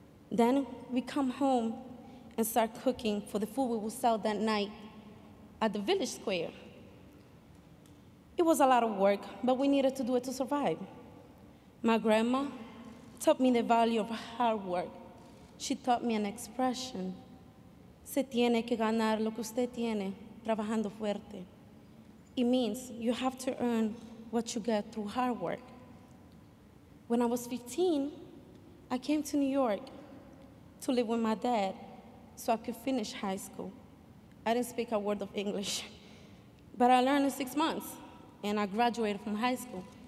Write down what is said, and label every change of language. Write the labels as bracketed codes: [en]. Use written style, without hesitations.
[en] Then we come home and start cooking for the food we would sell that night at the village square. It was a lot of work, but we needed to do it to survive. My grandma taught me the value of hard work. She taught me an expression: [es] se tiene que ganar lo que usted tiene trabajando fuerte. [en] It means you have to earn what you get through hard work. When I was 15, I came to New York to live with my dad so I could finish high school. I didn't speak a word of English, but I learned in 6 months, and I graduated from high school.